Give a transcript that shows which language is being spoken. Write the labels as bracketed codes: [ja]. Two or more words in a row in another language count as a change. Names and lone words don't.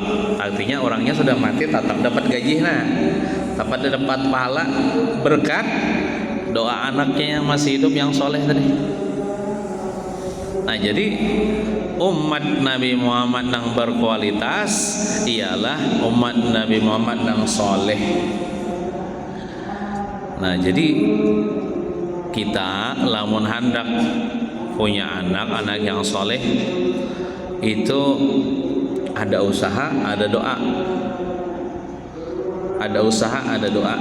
[id] Artinya orangnya sudah mati tetap dapat gaji, dapat pahala berkat doa anaknya yang masih hidup yang soleh tadi. Nah, jadi umat Nabi Muhammad yang berkualitas ialah umat Nabi Muhammad yang soleh. Nah, jadi kita lamun hendak punya anak yang soleh itu ada usaha, ada doa. Ada usaha, ada doa.